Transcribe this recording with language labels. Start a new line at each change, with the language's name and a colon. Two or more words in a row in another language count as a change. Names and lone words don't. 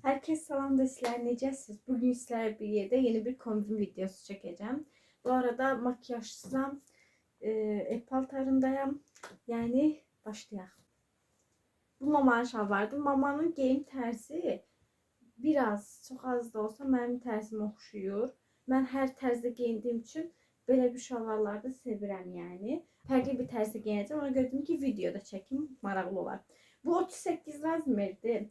Turkish: Herkese salam da sizler necəsiniz? Bugün sizlerle bir yerde yeni bir kombin videosu çekeceğim.
Azerbaijani: Bu arada makyajsızam, ev paltarındayım.
Turkish: Yani başlayalım.
Azerbaijani: Bu mamanın şalvarıdır. Mamanın geyim tərzi çok az da olsa mənim tərzimə oxşuyur. Mən hər tərzdə giyindiyim üçün belə bir şalvarlarda sevirəm yəni. Fərqli bir tərzdə giyinəcəm. Ona görə dedim ki, videoda çəkim, maraqlı olar. Bu 38 razmerdir.